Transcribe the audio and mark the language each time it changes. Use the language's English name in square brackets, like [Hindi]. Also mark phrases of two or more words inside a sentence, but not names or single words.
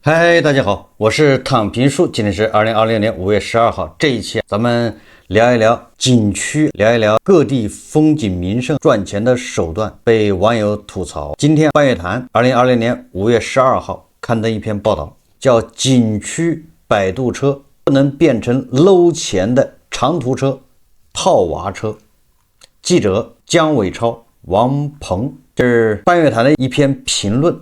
[Chinese] 嗨，大家好，我是躺平叔，今天是2020年5月12号。这一期咱们聊一聊景区，聊一聊各地风景名胜賺錢的手段被網友吐槽。今天半月談2020年5月12號刊登一篇報道，叫景區擺渡車不能變成摟錢的長途車、套娃車。記者姜偉超、王鵬，這是半月談的一篇評論。